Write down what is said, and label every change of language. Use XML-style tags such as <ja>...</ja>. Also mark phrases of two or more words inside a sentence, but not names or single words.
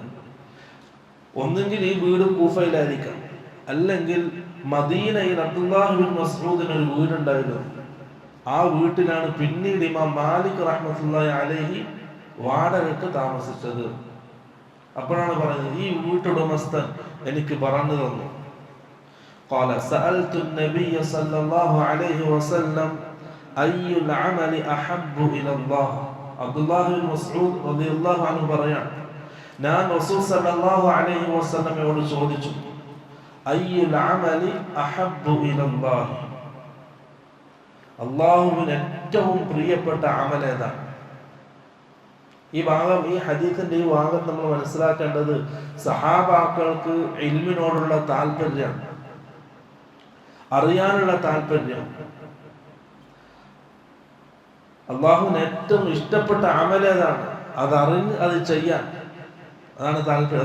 <ml>ഒന്നെങ്കിൽ ഈ വീട് കൂഫയിലായിരിക്കാം, അല്ലെങ്കിൽ മദീനയിൽ അബ്ദുല്ലാഹ് ബിൻ മസ്ഊദിന് ഒരു വീടുണ്ടായിരുന്നു. ആ വീട്ടിലാണ് പിന്നീട് ഇമാം മാലിക്</ml> <ar>رحمة الله عليه</ar> <ml>വാടകയ്ക്ക് താമസിച്ചത്. അപ്പോഴാണ് പറയുന്നത്, ഈ വീട്ടുടമസ്ഥൻ എനിക്ക് പറഞ്ഞു തന്നു.</ml> <ar>قال سألت النبي صلى الله عليه وسلم أي العمل أحب إلى الله.</ar> <ml>അബ്ദുല്ലാഹ് ബിൻ മസ്ഊദ്</ml> <ar>رضي الله عنه</ar> <ml>പറയാണ്, ഞാൻ റസൂൽ</ml> <ar>صلى الله عليه</ar> <ml>വസല്ലമയോട് ചോദിച്ചു,</ml> <ar>أي العمل أحب إلى الله,</ar> <ml>അല്ലാഹുവിന് ഏറ്റവും പ്രിയപ്പെട്ട അമൽ ഏതാണ്? ഈ ഭാഗം, ഈ ഹദീസിന്റെ ഈ ഭാഗം നമ്മൾ മനസ്സിലാക്കേണ്ടത് സഹാബാക്കൾക്ക് ഇൽമിനോടുള്ള താല്പര്യം, അറിയാനുള്ള താല്പര്യം, അള്ളാഹുവിന് ഏറ്റവും ഇഷ്ടപ്പെട്ട അമലേതാണ്, അതറിഞ്ഞ് അത് ചെയ്യാൻ, അതാണ് താല്പര്യം.</ml>